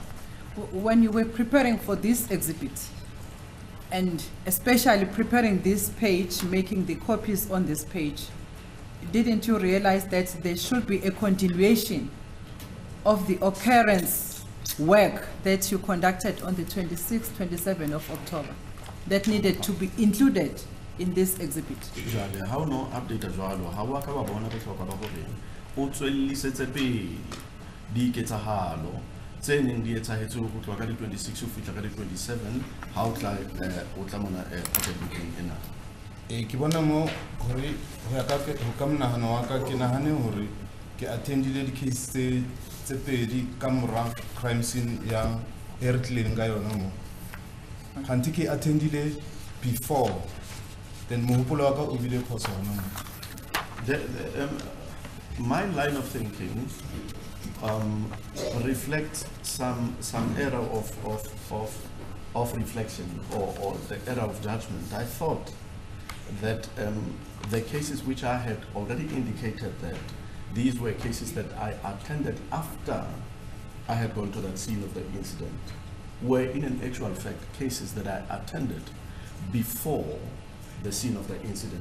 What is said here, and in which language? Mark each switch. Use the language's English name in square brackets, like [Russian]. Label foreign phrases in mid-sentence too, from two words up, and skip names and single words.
[English] When you were preparing for this exhibit, and especially preparing this page, making the copies on this page, didn't you realize that there should be a continuation of the occurrence work that you conducted on the 26th, 27th of October that needed to be included in this exhibit? [Southern Sotho] Jwale ha o no update jwalo ha wa ka ba bona botlhokwa ba hore o tswellisetse pele diketsahalo tse neng di etsahetse go tloga ka di 26 go fihla ka di 27 ha o tla mona pocketbook ena. Ke bona mo hore ho ya ka monahano wa ka ke nahane hore ke attendile di case tse pedi ka mora [English] crime scene [Southern Sotho] ya Eritleng ka yona mo. Khanti ke attendile [English] before then [Southern Sotho] mohopolo wa ka o bile khosa hona mo. [English] My line of thinking reflects some error of reflection or the error of judgment. I thought that the cases which I had already indicated that these were cases that I attended after I had gone to that scene of the incident, were in an actual fact cases that I attended before the scene of the incident.